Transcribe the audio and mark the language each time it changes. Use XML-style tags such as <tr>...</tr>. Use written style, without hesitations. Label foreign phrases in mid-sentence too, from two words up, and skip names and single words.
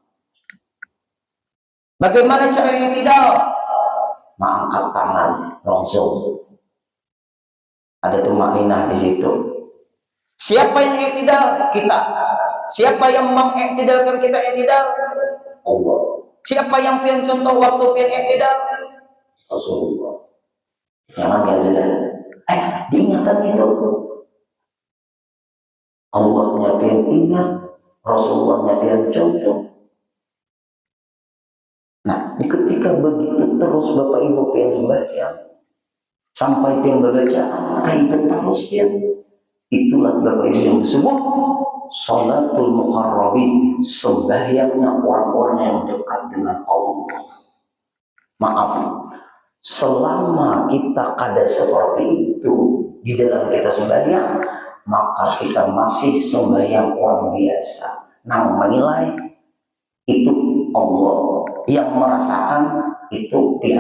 <id>Bagaimana cara yang tidak? Mengangkat tangan langsung. Ada tumakninah di situ. Siapa yang i'tidal? Kita. Siapa yang mengiktidalkan kita i'tidal? Allah. Siapa yang pian contoh waktu pian i'tidal? Rasulullah. Jangan ya sudah. Diingatan itu. Allahnya pian ingat, Rasulullahnya pian contoh. Nah, ketika begitu terus Bapak Ibu pian sembahyang, sampai pian bacaan, kaitan terus pian. Itulah Bapak Ibu yang disebut</id> <ar>صلاة المقربين,</ar> <id>sembahyangnya orang-orang yang dekat dengan Allah. Maaf, selama kita ada seperti itu di dalam kita sembahyang, maka kita masih sembahyang orang biasa. Nah, menilai itu Allah, yang merasakan itu dia.</id>